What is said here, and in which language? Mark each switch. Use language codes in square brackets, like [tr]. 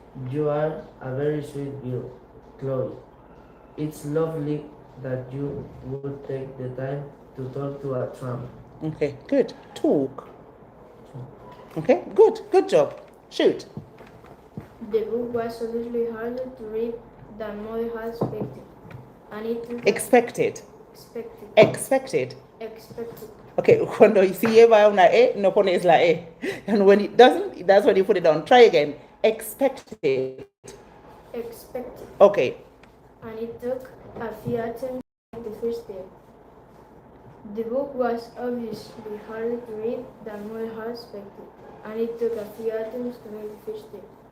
[en] You are a very sweet girl, Chloe. It's lovely that you would take the time to talk to a tramp. Okay, good. Talk. Okay, good. Good job. Shoot. The book was obviously harder to read than mother had expected, and it took Expected. expected. [es] Okay, cuando si lleva una E, no pones la E. [en] And when it doesn't, that's when you put it on. Try again. Expected. Okay. And it took a few attempts to make the first step. The book was obviously harder to read than mother had expected, and it took a few attempts to make the first step.